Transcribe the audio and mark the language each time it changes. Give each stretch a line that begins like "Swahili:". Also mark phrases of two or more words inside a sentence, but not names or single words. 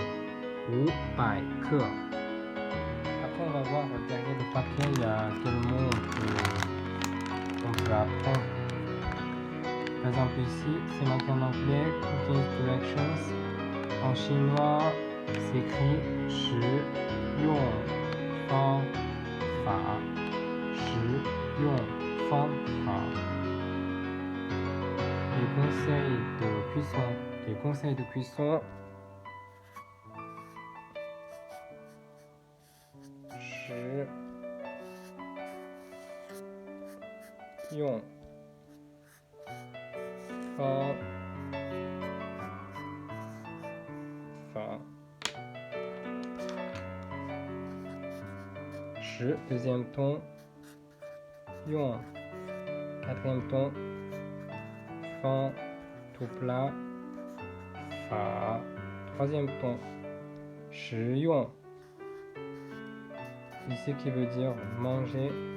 French: 500 que. Après, on va voir derrière le papier, il y a quel mot on peut apprendre. Par exemple, ici, c'est marqué en anglais, Cooking Directions. En chinois, c'est écrit
Chinese: 食用方法 食用方法
French: Les conseils de cuisson. Les conseils de cuisson.
Chinese: 食用方法 10,
French: deuxième ton. 用 quatrième ton. 方 tout plat. 法 troisième ton. 食用 ici qui veut dire manger.